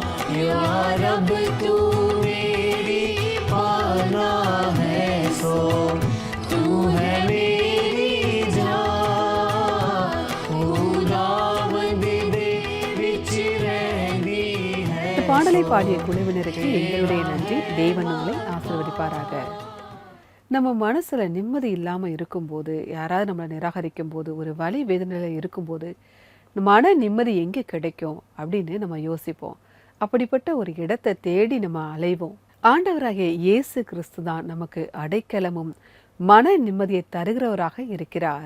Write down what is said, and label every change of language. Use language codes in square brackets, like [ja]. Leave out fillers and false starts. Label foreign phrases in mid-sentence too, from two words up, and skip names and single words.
[pa] या रब तू मेरी पनाह है सो तू है मेरी जान खुदावंद दे विच रहंदी है। [ta] இந்த பாடலை பாடிய குழுவினருக்கு எங்களுடைய நன்றி. தேவன் உங்களை ஆசீர்வதிப்பாராக. நம்ம மனசுல நிம்மதி இல்லாம இருக்கும்போது, யாராவது நம்மளை நிராகரிக்கும் போது, ஒரு வலி வேதனையில இருக்கும்போது, மன நிம்மதி எங்கே கிடைக்கும் அப்படின்னு நம்ம யோசிப்போம். அப்படிப்பட்ட ஒரு இடத்தை தேடி நம்ம அலைவோம். ஆண்டவராகிய இயேசு கிறிஸ்து தான் நமக்கு அடைக்கலமும் மன நிம்மதியை தருகிறவராக இருக்கிறார்.